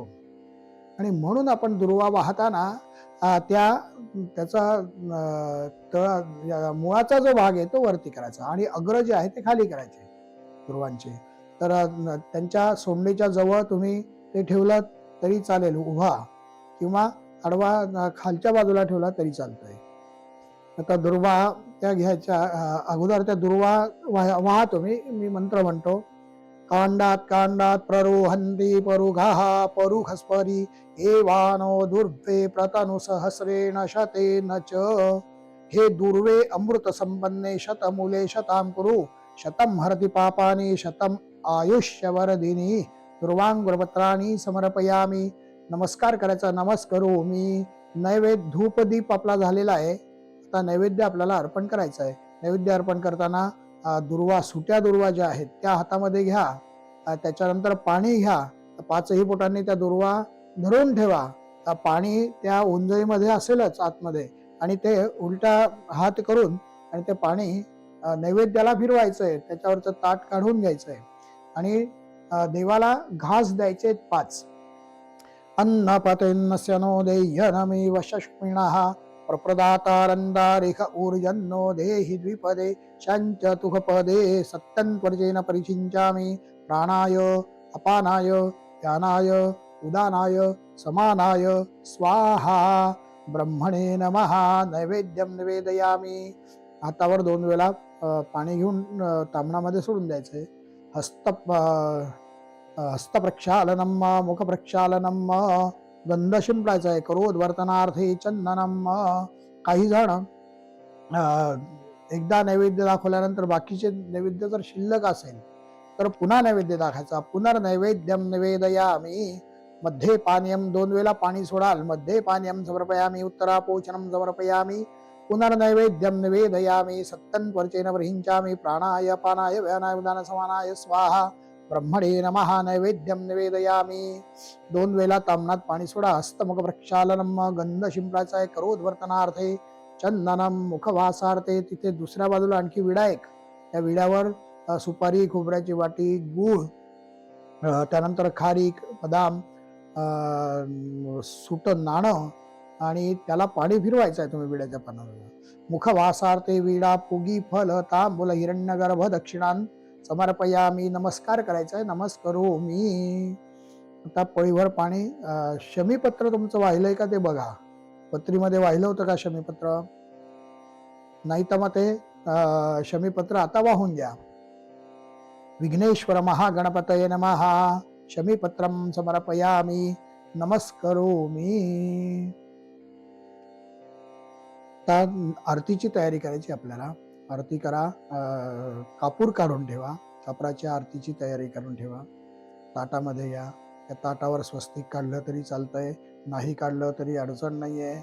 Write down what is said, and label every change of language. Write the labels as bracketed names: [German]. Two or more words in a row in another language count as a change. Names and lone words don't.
[Marathi] आणि म्हणून आपण दुर्वा वाहताना त्याचा मुळाचा जो भाग आहे तो वरती करायचा आणि अग्र जे आहे ते खाली करायचे दुर्वांचे. तर त्यांच्या सोंडेच्या जवळ तुम्ही ते ठेवलं तरी चालेल, उभा किंवा आडवा खालच्या बाजूला ठेवला तरी चालतंय. आता दुर्वा त्या घ्यायच्या अगोदर त्या दुर्वा वाहा तुम्ही. मी मंत्र म्हणतो. [Sanskrit] कांडात कांडात प्ररोहन्ति परुघाः परुघस्परी एवानो दुर्वे प्रतनु सहस्रेण शतेन च. हे दुर्वे अमृत संपन्ने शतमूले शतां कुरु शतं हरति पापानि शतं आयुष्यवर्धिनी. दुर्वांगुरपत्राणी समर्पयामी. [Marathi] नमस्कार करायचा. नमस्कारो मी. नैवेद्य धूपदीप आपला झालेला आहे. आता नैवेद्य आपल्याला अर्पण करायचं आहे. नैवेद्य अर्पण करताना दुर्वा, सुट्या दुर्वा ज्या आहेत त्या हातामध्ये घ्या. त्याच्यानंतर पाणी घ्या. पाचही बोटांनी त्या दुर्वा धरून ठेवा. पाणी त्या ओंजळीमध्ये असेलच आतमध्ये आणि ते उलटा हात करून आणि ते पाणी नैवेद्याला फिरवायचंय. त्याच्यावरचं ताट काढून घ्यायचंय आणि देवाला घास द्यायचे 5. [Sanskrit] अन्नपतेन्नस्य नो देय्यनमेव शष्मिणः प्रप्रदातारन्दारिख ऊर्जन्नो देहि द्विपदे शञ्च तुखपदे सत्तन्त्वर्जेन परिचिञ्चामि. प्राणाय अपानाय यानाय उदानाय समानाय स्वाहा. ब्रह्मणे नमः. नैवेद्यम निवेदयामी. [Marathi] हातावर 2 वेळा पाणी घेऊन तामणामध्ये सोडून द्यायचंय. [Sanskrit] हस्तप्रक्षालनम मुखप्रक्षालनम. [Marathi] गंध शिंपडायचा आहे. [Sanskrit] करोद्वर्तनार्थे चंदनम. [Marathi] काही जण एकदा नैवेद्य दाखवल्यानंतर बाकीचे नैवेद्य जर शिल्लक असेल तर पुन्हा नैवेद्य दाखवायचा. [Sanskrit] पुनर्नैवेद्यम निवेदयामी. मध्ये पानीयम. [Marathi] 2 वेळा पाणी सोडाल. [Sanskrit] मध्ये पानीयम समर्पयामी. उत्तरापोचनम समर्पयामी. पुनर्नैवेद्यम निवेदयामी. सत्तन्त्वर्चेन बर्हिञ्चामि. प्राणाय अपानाय व्यानाय उदानाय समानाय स्वाहा. ब्रह्मणे नमः. नैवेद्यम निवेदयामी. [Marathi] 2 वेळा तामणात पाणी सोडा. [Sanskrit] हस्तमुख प्रक्षालनम. [Marathi] गंध शिंपडायचा आहे. [Sanskrit] करोद्वर्तनार्थे चंदनम. मुखवासार्थे. [Marathi] तिथे दुसऱ्या बाजूला आणखी विडा एक. त्या विड्यावर सुपारी, खोबऱ्याची वाटी, गूळ त्यानंतर खारीक, बदाम, सुट नाणं आणि त्याला पाणी फिरवायचं आहे तुम्ही विड्याच्या पानावर. [Sanskrit] मुखवासार्थे विडा पुगी फल तांबूल हिरण्यगर्भ दक्षिणान समर्पयामी. [Marathi] नमस्कार करायचा आहे. नमस्करोमी. आता पळीभर पाणी. शमीपत्र तुमचं वाहिलंय का ते बघा. पत्रीमध्ये वाहिलं होतं का शमीपत्र? नाही तर मग ते शमीपत्र आता वाहून द्या. [Sanskrit] विघ्नेश्वर महागणपतये नमः. शमीपत्रम समर्पयामी. नमस्करोमी. [Marathi] आता आरतीची तयारी करायची आपल्याला. आरती करा. कापूर काढून ठेवा. कापराच्या आरतीची तयारी करून ठेवा. ताटामध्ये या. त्या ताटावर स्वस्तिक काढलं तरी चालतंय, नाही काढलं तरी अडचण नाही आहे.